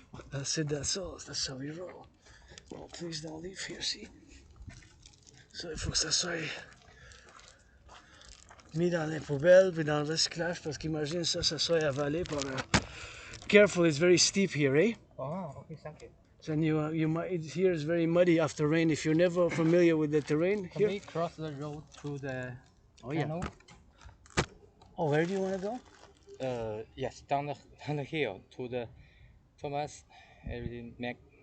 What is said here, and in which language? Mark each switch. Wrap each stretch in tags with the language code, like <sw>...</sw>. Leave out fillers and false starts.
<en>That's it, that's all. That's how we roll. Oh, please don't leave here, see?</en> <fr>So, il faut que ça soit mis dans les poubelles puis dans le recyclage parce qu'imagine ça soit avalé par...</fr> <en>Careful, it's very steep here, eh? Oh, okay, thank you. So you might, here is very muddy after rain. If you're never familiar with the terrain Can here... we cross the road through the canal? Oh, where do you want to go? Yes, down the hill to the Thomas everything Mac.</en>